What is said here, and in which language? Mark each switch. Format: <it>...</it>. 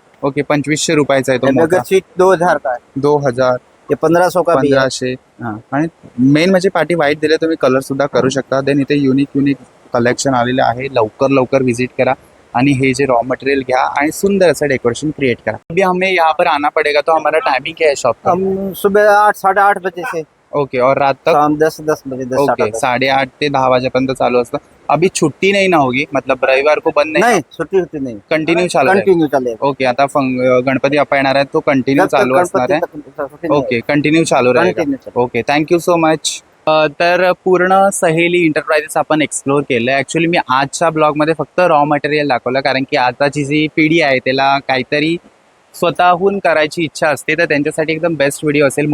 <mr>Okay, 2500 रुपयाचा आहे तो</mr> <hi>ये</hi> <mr>मोठा.</mr> <hi>बगैर सीट 2000 का है. 2000, ये 1500 का भी है. 1500. हाँ.</hi> <mr>आणि मेन म्हणजे पार्टी व्हाईट दिले, तुम्ही कलर सुद्धा करू शकता. देन इथे युनिक कलेक्शन आलेले आहे. लवकर विजिट करा आणि हे जे रॉ मटेरियल घ्या आणि सुंदर असं डेकोरेशन क्रिएट करा.</mr> <hi>अभी हमें यहाँ पर आना पड़ेगा, तो हमारा टाइमिंग क्या है शॉप का? हम सुबह 8 साढ़े 8 बजे से ओके, और रात तक? शाम 10 बजे 10</hi> <mr>ओके, 8:30 ते 10 वाजेपर्यंत चालू असतं.</mr> <hi>अभी छुट्टी नहीं ना होगी, मतलब रविवार को बंद नहीं? नहीं, छुट्टी होती नहीं.</hi> <mr>कंटिन्यू चालू आहे.</mr> <hi>कंटिन्यू चलेगा.</hi> <mr>ओके, आता गणपती बाप्पा येणार आहेत, तो कंटिन्यू</mr> <hi>जब तक</hi> <mr>चालू असणार आहे.</mr> <hi>गणपती नहीं</hi> <mr>ओके, कंटिन्यू चालू राहील.</mr> <hi>कंटिन्यू चलेगा.</hi> <en>Okay, thank you so much.</en> <mr>तर पूर्ण सहेली इंटरप्राइजेस आपण एक्सप्लोर केलं. ॲक्च्युली मी आजच्या ब्लॉगमध्ये फक्त रॉ मटेरियल दाखवलं, कारण की आताची जी पिढी आहे त्याला काहीतरी स्वतःहून करायची इच्छा असते, तर त्यांच्यासाठी एकदम बेस्ट व्हिडिओ असेल.</mr>